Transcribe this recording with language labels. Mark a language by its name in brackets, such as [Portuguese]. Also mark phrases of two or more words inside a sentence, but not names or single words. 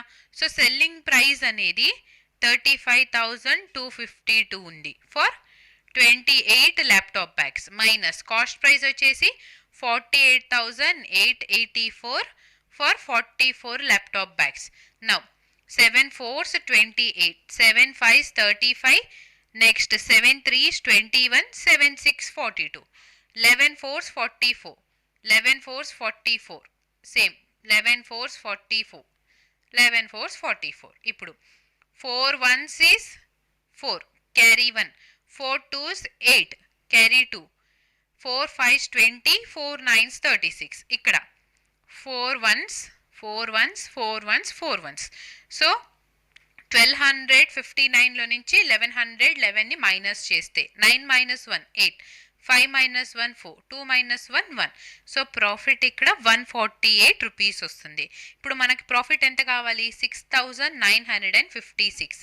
[Telugu] సో [English] selling price [Telugu] అనేది 35,252 ఉంది [English] for 28 laptop bags minus cost price [Telugu] వచ్చేసి 48,884 [English] for 44 laptop bags. now 7 4s 28, 7 5s 35, next 7 3s 21, 7 6 42, 11 4s 44, 11 4s 44, same 11 4s 44, 11 4s 44. [Telugu] ఇప్పుడు 4 1s is 4, క్యారీ 1, 4 2s 8, క్యారీ 2, 4 5s 20, 4 9s 36. ఇక్కడ 4 1s 4 1s 4 1s 4 1s. సో 1259లో నుంచి 1111ని మైనస్ చేస్తే 9 - 1 8, 5 - 1 4, 2 - 1 1. సో ప్రాఫిట్ ఇక్కడ 148 రూపీస్ వస్తుంది. ఇప్పుడు మనకి ప్రాఫిట్ ఎంత కావాలి? 6,956.